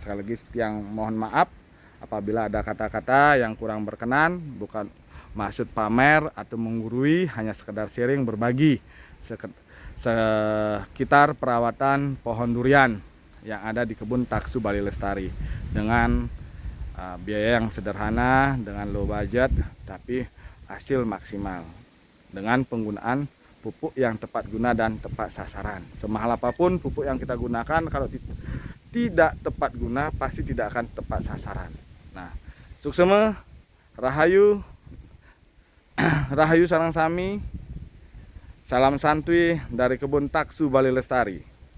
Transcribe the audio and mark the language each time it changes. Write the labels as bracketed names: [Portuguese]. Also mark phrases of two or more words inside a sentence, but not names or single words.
[Indonesian] Sekali lagi tiang mohon maaf apabila ada kata-kata yang kurang berkenan, bukan maksud pamer atau menggurui, hanya sekedar sharing, berbagi sekitar perawatan pohon durian yang ada di kebun Taksu Bali Lestari dengan biaya yang sederhana, dengan [English] low budget [Indonesian] tapi hasil maksimal dengan penggunaan pupuk yang tepat guna dan tepat sasaran. Semahal apapun pupuk yang kita gunakan, kalau tidak tepat guna pasti tidak akan tepat sasaran. Nah, [Balinese] suksema, rahayu, rahayu sarang sami, [Indonesian] salam santuy dari kebun Taksu Bali Lestari.